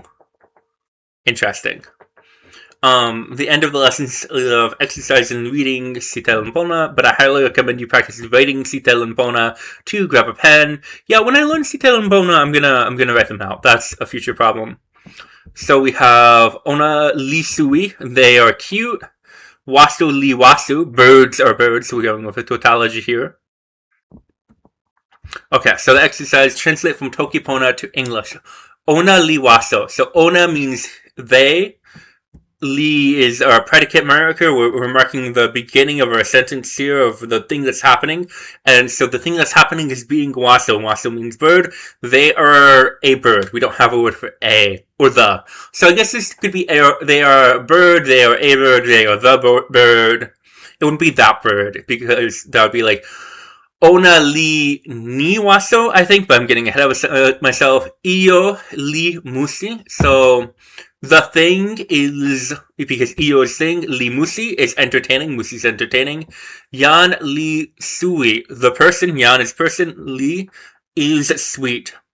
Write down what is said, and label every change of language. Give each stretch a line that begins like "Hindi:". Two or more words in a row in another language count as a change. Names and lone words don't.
English: Interesting. The end of the lessons of exercise and reading Sitelen Pona, but I highly recommend you practice writing Sitelen Pona to grab a pen. Yeah, when I learn Sitelen Pona, I'm gonna write them out. That's a future problem. So we have
Toki Pona: Ona li sui,
English: they are cute.
Toki Pona: Wasu li wasu,
English: birds are birds, so we're going with a tautology here. Okay, so the exercise, translate from Toki Pona to English.
Toki Pona: Ona li waso.
English: So ona means they, Li is our predicate marker. We're marking the beginning of our sentence here of the thing that's happening. And so the thing that's happening is being waso. Waso means bird. They are a bird. We don't have a word for a or the. So I guess this could be they are a bird, they are a bird, they are the bird. It wouldn't be that bird because that would be like
Toki Pona: Ona li ni waso,
English: I think, but I'm getting ahead of myself.
Toki Pona: Iyo li musi.
English: So the thing is, because iyo is thing,
Toki Pona: li musi
English: is entertaining, musi is entertaining.
Toki Pona: Yan li sui.
English: The person, yan is person, li is sweet.